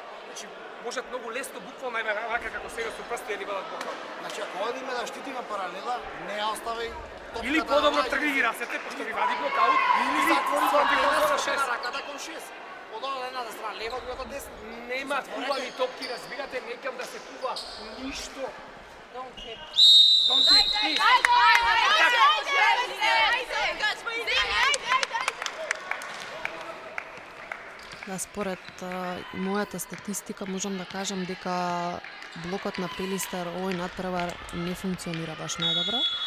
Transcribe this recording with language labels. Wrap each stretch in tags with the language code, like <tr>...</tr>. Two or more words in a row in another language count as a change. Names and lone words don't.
<mk>Значи, можат многу лесно буквално еве вака како сега со прсти да ни бъдат блокаут. Значи, ако одиме да штитиме паралела, не ја остави топката Или подобро тргни ги рацете, пошто ви вади блокаут, Или затвори против антена зона со 6. раката кон 6. Од едната страна, лева, другата десна. Нема кувави топки, разбирате, некам да се кува ништо.</mk> <en>Don't hit. Please.</en> <mk>Да, според мојата статистика можам да кажам дека блокот на Пелистер овој надпревар не функционира баш најдобро.</mk>